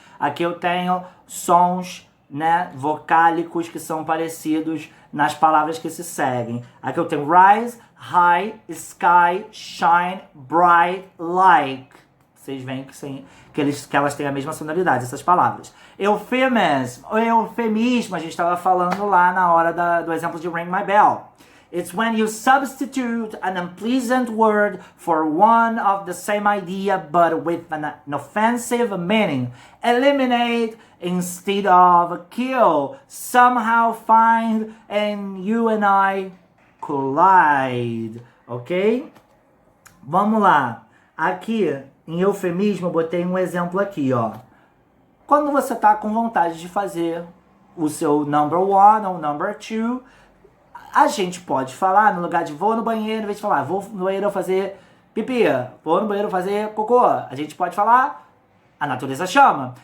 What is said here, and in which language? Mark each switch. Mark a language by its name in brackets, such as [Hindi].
[Portuguese] Aqui eu tenho sons, né, vocálicos que são parecidos nas palavras que se seguem. Aqui eu tenho [English] rise, high, sky, shine, bright, like. [Portuguese] Vocês veem que elas têm a mesma sonoridade, essas palavras. Eufemismo, a gente estava falando lá na hora do exemplo de Ring My Bell. [English] It's when you substitute an unpleasant word for one of the same idea but with an offensive meaning. Eliminate instead of kill. Somehow find and you and I collide. [Portuguese] Ok? Vamos lá. Aqui, em eufemismo, eu botei um exemplo aqui, ó. Quando você tá com vontade de fazer o seu [English] number one [Portuguese] ou [English] number two, [Portuguese] a gente pode falar, no lugar de vou no banheiro, em vez de falar vou no banheiro fazer pipi, vou no banheiro fazer cocô, a gente pode falar a natureza chama.